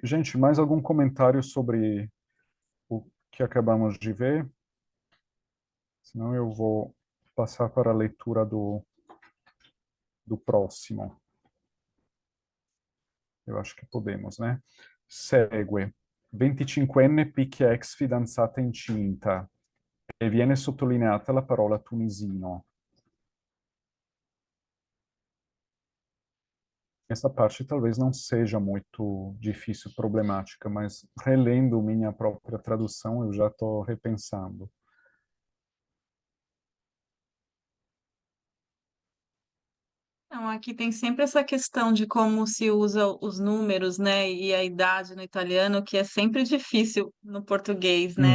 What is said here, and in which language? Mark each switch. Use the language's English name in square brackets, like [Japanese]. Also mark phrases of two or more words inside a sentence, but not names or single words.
[Portuguese] Gente, mais algum comentário sobre o que acabamos de ver? Senão eu vou passar para a leitura do próximo. Eu acho que podemos, né? Segue. [Italian] 25enne picchia ex fidanzata incinta e viene sottolineata la parola tunisino. [Portuguese] Essa parte talvez não seja muito difícil, problemática, mas relendo minha própria tradução, eu já estou repensando. Então, aqui tem sempre essa questão de como se usa os números, né, e a idade no italiano, que é sempre difícil no português, né,